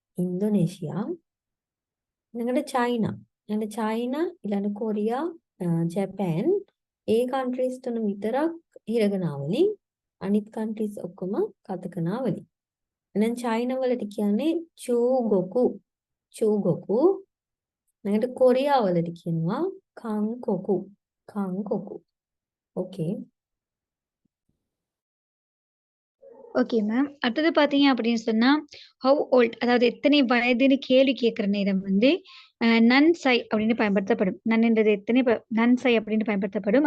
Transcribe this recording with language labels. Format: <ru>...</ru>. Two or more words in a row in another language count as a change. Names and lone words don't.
<si>ඊළඟට චයිනා ඊළඟ කොරියා ජපාන් ඒ countries තුන විතරක් හිරගනා වලින් අනිත් countries ඔක්කොම කතකනා වලින්. එහෙනම් චයිනා වලට කියන්නේ චූගොකු. ඊළඟට කොරියා වලට කියනවා කංකොකු.</si> <en>ஓகே okay ma'am.</en> <ta>அடுத்தது பாத்தீங்க அப்படின்னு சொன்னா</ta> <en>how old</en> <ta>அதாவது எத்தனை வயதுன்னு கேள்வி கேட்கிற நேரம் வந்து நன்சை அப்படின்னு பயன்படுத்தப்படும். நன்ன்றது நன்சை அப்படின்னு பயன்படுத்தப்படும்.</ta>